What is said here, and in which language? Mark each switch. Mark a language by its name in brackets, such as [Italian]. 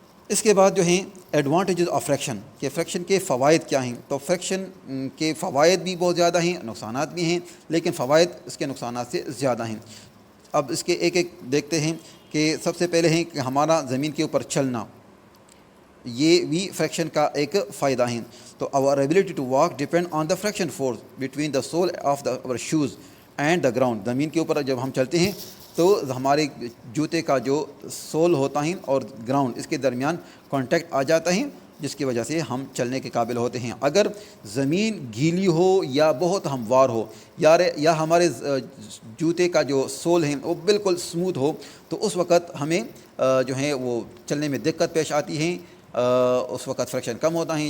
[Urdu] اس کے بعد جو ہیں ایڈوانٹیجز آف فریکشن, کہ فریکشن کے فوائد کیا ہیں. تو فریکشن کے فوائد بھی بہت زیادہ ہیں, نقصانات بھی ہیں, لیکن فوائد اس کے نقصانات سے زیادہ ہیں. اب اس کے ایک ایک دیکھتے ہیں کہ سب سے پہلے ہیں کہ ہمارا زمین کے اوپر چلنا, یہ بھی فریکشن کا ایک فائدہ ہے. تو [English] our ability to walk depend on the friction force between the sole of our shoes and the ground. [Urdu] زمین کے اوپر جب ہم چلتے ہیں تو ہمارے جوتے کا جو سول ہوتا ہے اور گراؤنڈ اس کے درمیان کانٹیکٹ آ جاتا ہے, جس کی وجہ سے ہم چلنے کے قابل ہوتے ہیں. اگر زمین گیلی ہو یا بہت ہموار ہو یا ہمارے جوتے کا جو سول ہے وہ بالکل سموتھ ہو تو اس وقت ہمیں جو ہے وہ چلنے میں دقت پیش آتی ہے, اس وقت فریکشن کم ہوتا ہے.